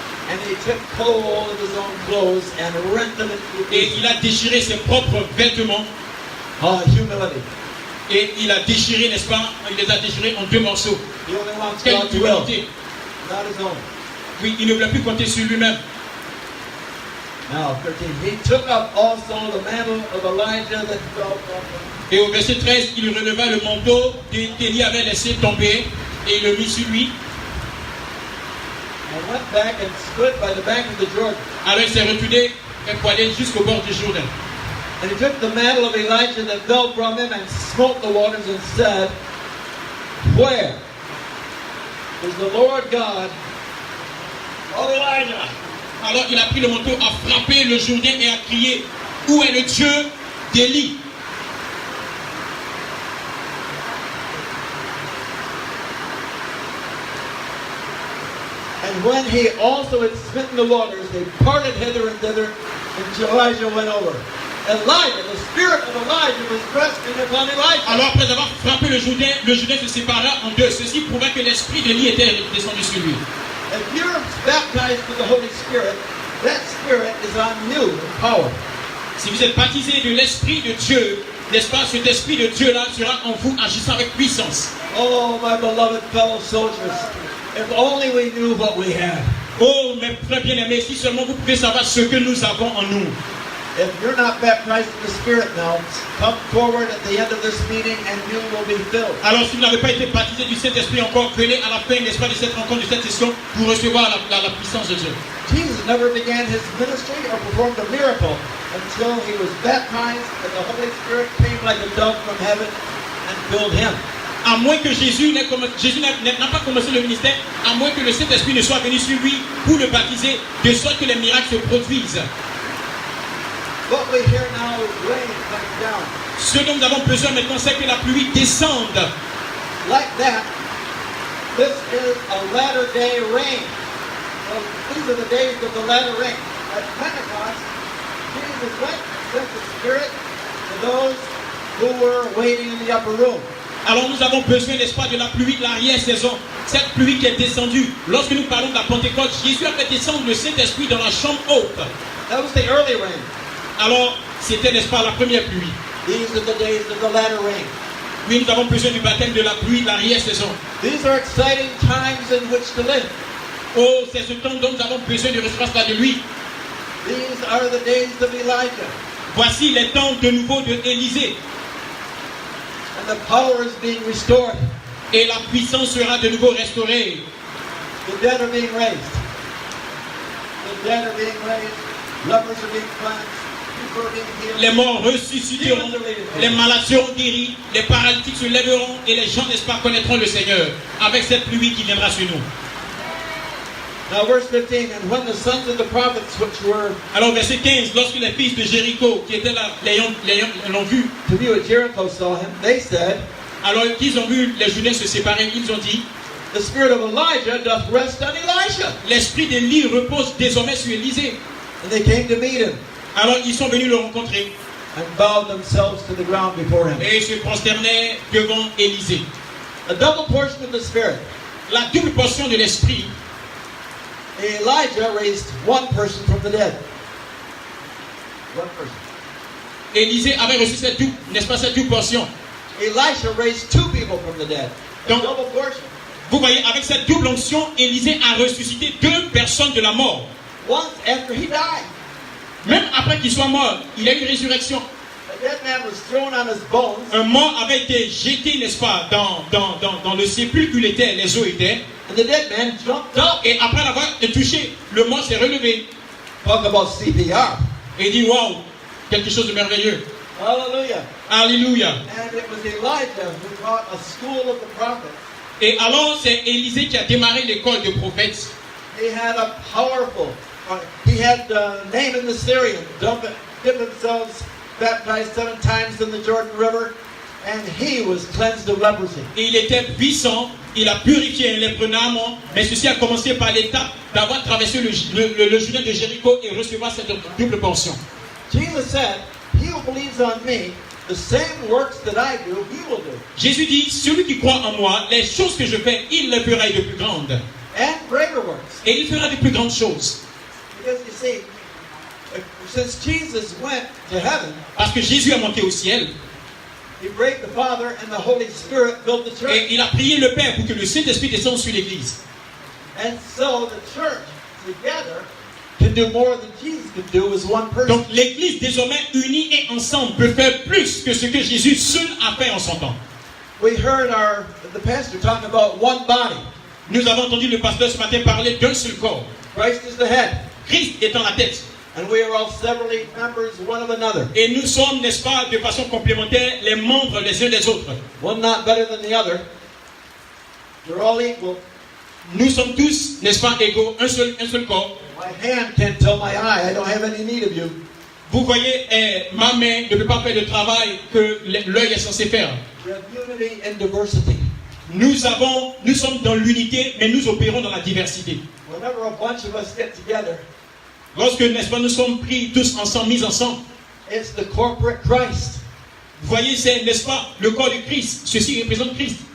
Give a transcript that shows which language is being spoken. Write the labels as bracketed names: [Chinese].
[English] And he took hold of his own clothes and rent them into [French] Et [English] pieces. [French] il a déchiré ses propres vêtements. [English] Humility. [French] Et il a déchiré, n'est-ce pas? Il les a déchirés en deux morceaux. [English] He only wants [French] Quelle [English] God's will, [French] humilité. [English] not his own. [French] Oui, il ne voulait plus compter sur lui-même. [English] Now, 13. He took up also the mantle of Elijah that fell from him. [French] Et au verset 13, il releva le manteau qu'Élie avait laissé tomber et il le mit sur lui. [English] And went back and stood by the bank of the Jordan. [French] Alors il s'est retourné pour aller jusqu'au bord du Jourdain. [English] And he took the mantle of Elijah that fell from him and smote the waters and said, where is the Lord God of Elijah? [French] Alors il a pris le manteau, a frappé le Jourdain et a crié, où est le Dieu d'Élie? [English] And when he also had smitten the waters, they parted hither and thither, and Elijah went over. Elijah, the spirit of Elijah was resting upon Elijah. [French] Alors après avoir frappé le Jourdain se sépara en deux. Ceci prouva que l'esprit d'Élie était descendu sur lui. [English] If you're baptized with the Holy Spirit, that spirit is on you in power. [French] Si vous êtes baptisé de l'esprit de Dieu, n'est-ce pas, cet esprit de Dieu-là sera en vous agissant avec puissance. [English] Oh, my beloved fellow soldiers, if only we knew what we had. [French] Oh, mes frères bien-aimés, si seulement vous pouvez savoir ce que nous avons en nous. [English] If you're not baptized in the Spirit now, come forward at the end of this meeting and you will be filled. [French] Alors, si vous n'avez pas été baptisé du Saint-Esprit encore, venez à la fin, n'est-ce pas, de cette rencontre, de cette session, pour recevoir la puissance de Dieu. [English] Jesus never began his ministry or performed a miracle until he was baptized and the Holy Spirit came like a dove from heaven and filled him. [French] À moins que Jésus n'a pas commencé le ministère, à moins que le Saint-Esprit ne soit venu sur lui pour le baptiser, de sorte que les miracles se produisent. [English] What we hear now is rain coming down. [French] Ce dont nous avons besoin maintenant, c'est que la pluie descende. [English] Like that, this is a latter day rain. So these are the days of the latter rain. At Pentecost, Jesus went and sent the Spirit to those who were waiting in the upper room. [French] Alors nous avons besoin, n'est-ce pas, de la pluie de l'arrière-saison. Cette pluie qui est descendue. Lorsque nous parlons de la Pentecôte, Jésus a fait descendre le Saint-Esprit dans la chambre haute. [English] That was the early rain. [French] Alors, c'était, n'est-ce pas, la première pluie. [English] These are the days of the latter rain. [French] Oui, nous avons besoin du baptême de la pluie de l'arrière-saison. [English] These are exciting times in which to live. [French] Oh, c'est ce temps dont nous avons besoin de recevoir cela de lui. [English] These are the days of Elijah. [French] Voici les temps de nouveau de Élisée. [English] And the power is being restored. [French] Et la puissance sera de nouveau restaurée. [English] The dead are being raised. The dead are being raised. Lepers are being cleansed. People are being healed. [French] Les morts ressusciteront, les malades seront guéris, les paralytiques se lèveront et les gens, n'est-ce pas, connaîtront le Seigneur avec cette pluie qui viendra sur nous. [English] Now verse 15, and when the sons of the prophets which were [French] Alors verset 15, lorsque les fils de Jéricho qui étaient là, l'ont vu, [English] to view at Jericho saw him, they said, [French] alors qu'ils ont vu les Judains se séparer, ils ont dit, [English] the spirit of Elijah doth rest on Elisha. [French] l'esprit d'Élie repose désormais sur Élisée. [English] And they came to meet him [French] Alors ils sont venus le rencontrer [English] and bowed themselves to the ground before him. [French] et se prosternaient devant Élisée. [English] A double portion of the Spirit. [French] La double portion de l'esprit. [English] Elijah raised one person from the dead. One person. [French] Élisée avait reçu cette double, n'est-ce pas, cette double portion. [English] Elisha raised two people from the dead. A [French] Donc, [English] double portion. [French] vous voyez, avec cette double onction, Élisée a ressuscité deux personnes de la mort. [English] Once after he died, [French] Même après qu'il soit mort, il y a eu une résurrection. [English] a dead man was thrown on his bones. [French] Un mort avait été jeté, n'est-ce pas, dans le sépulcre où les os étaient. [English] And the dead man jumped up. [French] Et après l'avoir touché, le mort s'est relevé. [English] Talk about CPR. [French] Et il dit, waouh, quelque chose de merveilleux. [English] Hallelujah. [French] Alléluia. [English] And it was Elijah who taught a school of the prophets. [French] Et alors, c'est Élisée qui a démarré l'école de prophètes. [English] He had a powerful, he had Naaman the Syrian dip themselves, baptized 7 times in the Jordan River, and he was cleansed of leprosy. [French] Et il était puissant, il a purifié un lépreux Naaman, mais ceci a commencé par l'étape d'avoir traversé le Jourdain de Jéricho et recevoir cette double portion. [English] Jesus said, he who believes on me, the same works that I do, he will do. [French] Jésus dit, celui qui croit en moi, les choses que je fais, il les fera et de plus grandes. [English] And greater works. [French] Et il fera de plus grandes choses. [English] Because you see, since Jesus went to heaven, [French] Parce que Jésus a monté au ciel [English] he prayed the Father and the Holy Spirit filled the church. [French] et il a prié le Père pour que le Saint-Esprit descende sur l'Église. [English] And so the church together can do more than Jesus could do as one person. [French] Donc l'Église désormais unie et ensemble peut faire plus que ce que Jésus seul a fait en son temps. [English] We heard the pastor talking about one body. [French] Nous avons entendu le pasteur ce matin parler d'un seul corps. [English] Christ is the head. [French] Christ étant la tête. [English] And we are all severally members one of another. [French] Et nous sommes, n'est-ce pas, de façon complémentaire, les membres les uns des autres. [English] One not better than the other. You're all equal. [French] Nous sommes tous, n'est-ce pas, égaux, un seul corps. [English] My hand can't tell my eye, I don't have any need of you. [French] Vous voyez, ma main ne peut pas faire le travail que l'œil est censé faire. [English] We have unity in diversity. [French] Nous sommes dans l'unité, mais nous opérons dans la diversité. [English] Whenever a bunch of us get together, [French] Lorsque, n'est-ce pas, nous sommes pris tous ensemble, mis ensemble, [English] it's the corporate Christ. [French] vous voyez, c'est, n'est-ce pas, le corps de Christ. Ceci représente Christ.